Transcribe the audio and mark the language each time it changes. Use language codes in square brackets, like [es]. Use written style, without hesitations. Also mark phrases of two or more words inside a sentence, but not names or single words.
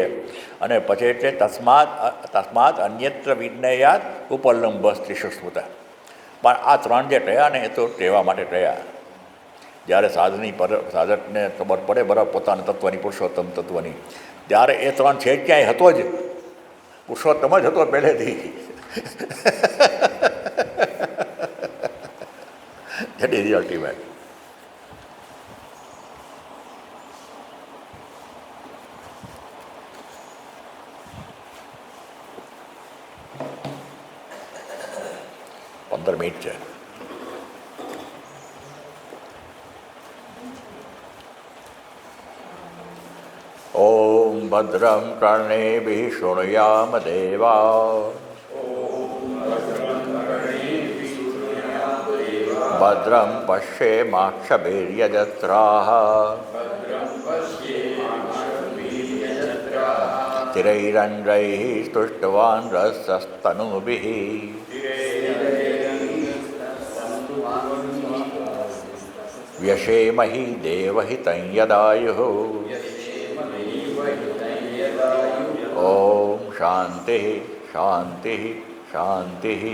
[gu] અને પછી એટલે [sa] તસ્માત અન્યત્ર વિજ્ઞેયાત ઉપલંબ સ્ત્રીશુ સ્મૃતા. [gu] પણ આ ત્રણ જે ટયા ને એ તો ટેવા માટે ટયા. જ્યારે સાધકને ખબર પડે બરાબર પોતાના તત્વની, પુરુષોત્તમ તત્વની, ત્યારે એ ત્રણ છે ક્યાંય હતો જ, પુરુષોત્તમ જ હતો પહેલેથી. [en] That is the ultimate. [gu] પંદર મિનિટ છે. [sa] ઓમ ભદ્રમ કર્ણેભિઃ શૃણુયામ દેવા ભદ્રમ પશ્યેમાક્ષભીર્યજત્રાઃ સ્थिरैरङ्गैः स्तुष्टवान् रसस्तनूभिः व्यशेमहि देवहितं यदायुः. ओम शांति शांति शांति.